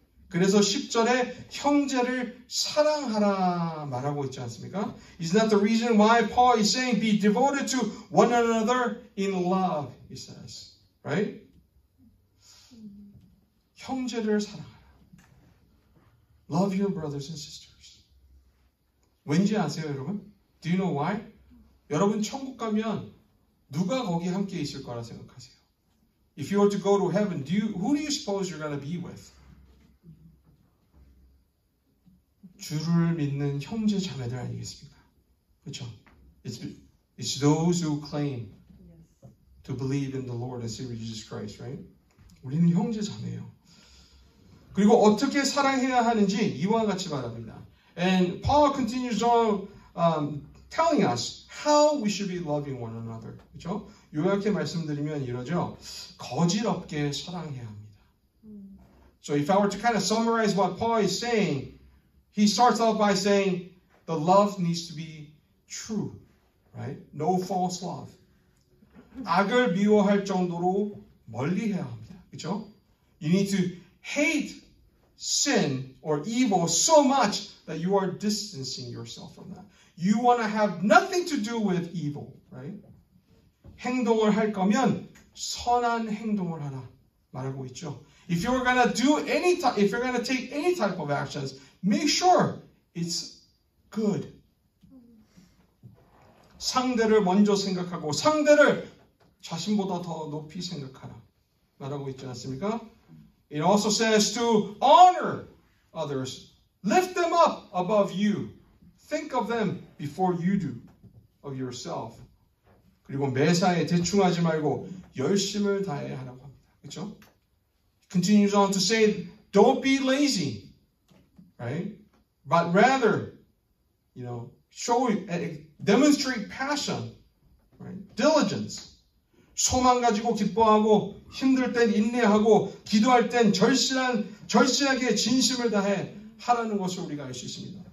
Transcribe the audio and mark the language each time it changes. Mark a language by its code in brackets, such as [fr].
[ko] 그래서 10절에 형제를 사랑하라 말하고 있지 않습니까? [en] Is that the reason why Paul is saying be devoted to one another in love, he says. Right? [ko] 형제를 사랑하라. [en] Love your brothers and sisters. [ko] 왠지 아세요, 여러분? [en] Do you know why? [ko] 여러분 천국 가면 누가 거기 함께 있을 거라 생각하세요? [en] If you were to go to heaven, who do you suppose you're going to be with? [ko] 주를 믿는 형제 자매들 아니겠습니까? 그렇죠? [en] It's those who claim to believe in the Lord and Savior Jesus Christ, right? [ko] 우리는 형제 자매예요. 그리고 어떻게 사랑해야 하는지 이와 같이 말합니다. [en] And Paul continues on telling us how we should be loving one another. [ko] 그렇죠? 요약해 말씀드리면 이러죠. 거짓없게 사랑해야 합니다. [en] So if I were to kind of summarize what Paul is saying, he starts out by saying the love needs to be true, right? No false love. [ko] 악을 미워할 정도로 멀리해야 합니다. 그렇죠? [en] You need to hate sin or evil so much that you are distancing yourself from that. You want to have nothing to do with evil, right? [ko] 행동을 할 거면 선한 행동을 하라 말하고 있죠. [en] If you're going to if you're going to take any type of actions, make sure it's good. [ko] 상대를 먼저 생각하고 상대를 자신보다 더 높이 생각하라 말하고 있지 않습니까? [en] It also says to honor others. Lift them up above you. Think of them before you do of yourself. [ko] 그리고 매사에 대충하지 말고 열심을 다해야 하라고 합니다. 그렇죠? [en] Continues on to say, don't be lazy, right? But rather, demonstrate passion, right? Diligence. [ko] 소망 가지고 기뻐하고 힘들 땐 인내하고 기도할 땐 절실하게 진심을 다해 하라는 것을 우리가 알 수 있습니다.